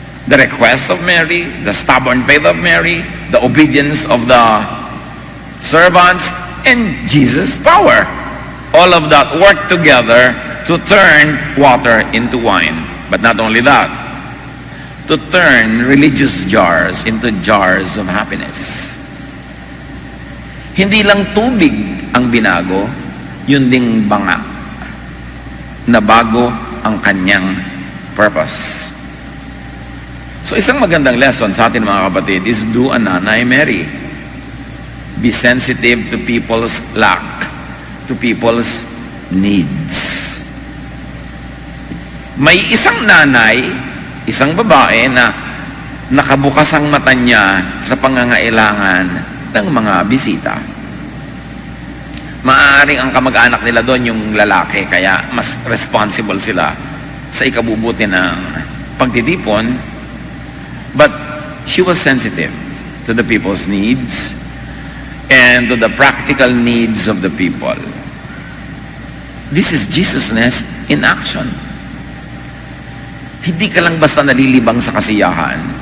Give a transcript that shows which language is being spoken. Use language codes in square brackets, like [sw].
[en] The request of Mary, the stubborn faith of Mary, the obedience of the servants, and Jesus' power. All of that worked together to turn water into wine. But not only that, to turn religious jars into jars of happiness. [tl] Hindi lang tubig ang binago, yun ding banga na bago ang kanyang purpose. So isang magandang lesson sa atin mga kapatid [en] is do a Nanay Mary. Be sensitive to people's lack, to people's needs. [tl] May isang nanay, isang babae na nakabukas ang mata niya sa pangangailangan ng mga bisita. Maaaring ang kamag-anak nila doon yung lalaki, kaya mas responsible sila sa ikabubuti ng pagtitipon. [en] But she was sensitive to the people's needs and to the practical needs of the people. This is Jesusness in action. [tl] Hindi ka lang basta nalilibang sa kasiyahan.